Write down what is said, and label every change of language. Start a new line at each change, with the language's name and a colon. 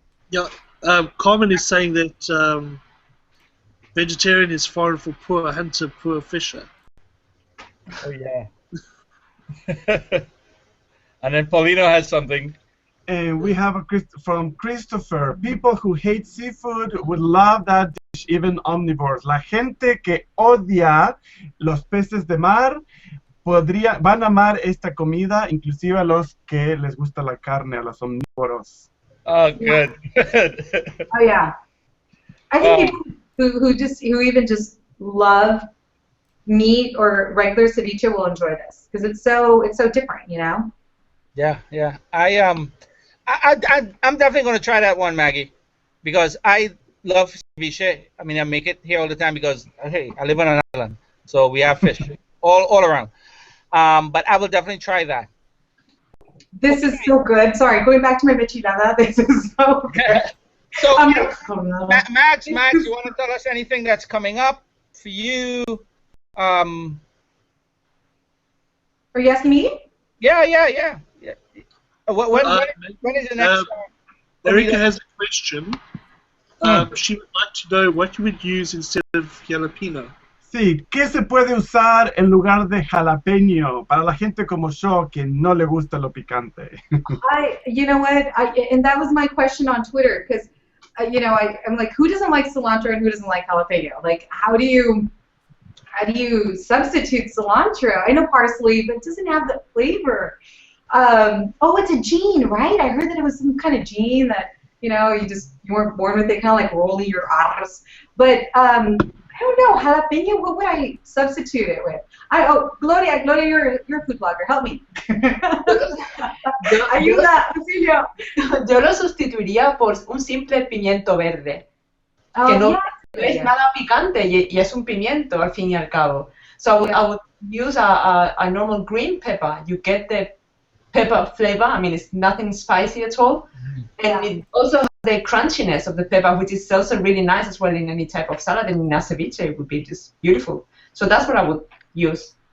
English: Yeah, Carmen is saying that vegetarian is foreign for poor hunter, poor fisher. Oh yeah. And then Paulino has something. And we have from Christopher. People who hate seafood would love that dish, even omnivores.
Spanish: La gente que odia los peces de mar van a amar esta comida, inclusive a los que les gusta la carne, a los omnívoros.
English: Oh, good. Oh yeah. I think people who even just love meat or regular ceviche will enjoy this because it's so different, you know. Yeah. I'm definitely going to try that one, Maggie, because I love ceviche. I mean, I make it here all the time because hey, I live on an island, so we have fish all around. But I will definitely try that. This is so good. Sorry, going back to my michelada. This is so good. So, Max, you want to tell us anything that's coming up for you? Are you asking me? Yeah. When is the next? Erica has a question. She would like to know what you would use instead of jalapeno.
Spanish: Sí, ¿qué se puede usar en lugar de jalapeño para la gente como yo que no le gusta lo picante?
English: You know what? And that was my question on Twitter because, you know, I'm like, who doesn't like cilantro and who doesn't like jalapeno? Like, how do you substitute cilantro? I know parsley, but it doesn't have the flavor. Oh, it's a gene, right? I heard that it was some kind of gene that, you know, you weren't born with it, kind of like rolling your R's. But I don't know, jalapeno, what would I substitute it with? Gloria, you're a food blogger, help me.
Spanish: Ayuda, auxilio. Yo lo sustituiría por un simple pimiento verde. Que no es nada picante y es un pimiento al fin y al cabo.
English: So I would use a normal green pepper. You get the pepper flavor. I mean, it's nothing spicy at all. And it also has the crunchiness of the pepper, which is also really nice as well in any type of salad. And in a ceviche, it would be just beautiful. So that's what I would use.